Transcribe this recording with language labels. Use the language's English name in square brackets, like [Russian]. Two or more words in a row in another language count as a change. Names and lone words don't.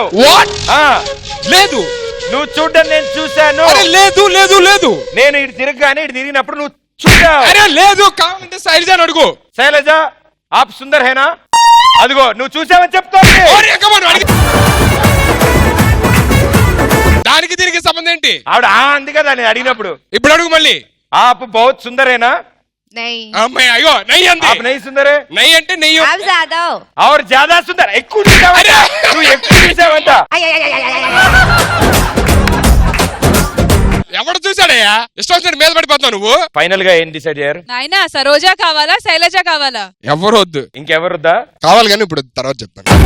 [Telugu] వాట్? లేదు. నువ్వు చూడ్డం నేను చూశాను. అరే లేదు లేదు లేదు. నేను ఇటు తిరగగానే ఇటు తిరిగినప్పుడు నువ్వు చూసావు. అరే లేదు. కావాలంటే శైలజ అని అడుగు. [Hindi] शैलजा आप सुंदर है ना? [Telugu] అదిగో నువ్వు చూసావని చెప్తా. దానికి దీనికి సంబంధం ఏంటి? ఆవిడ అంది కదా నేను అడిగినప్పుడు. ఇప్పుడు అడుగు మళ్ళీ. [Hindi] आप बहुत सुंदर है ना? [Telugu] అమ్మాయి అయ్యో నెయ్యి అంది. [Hindi] आप नहीं सुंदर है. [Telugu] నెయ్యి అంటే నెయ్యి. [Hindi] और ज्यादा सुंदर [Telugu] ఎక్కువ చూసావంట. నువ్వు ఎక్కువ చూసావంట. ఎవడు చూసాడయ్యా? ఇష్టం వచ్చినట్టు మీద పడిపోతున్నావు నువ్వు. ఫైనల్ గా ఏం డిసైడ్ అయ్యారు? నాయనా సరోజా కావాలా శైలజ కావాలా? ఎవరు వద్దు. ఇంకెవరుద్దా? కావాలి కానీ ఇప్పుడు తర్వాత చెప్తాను.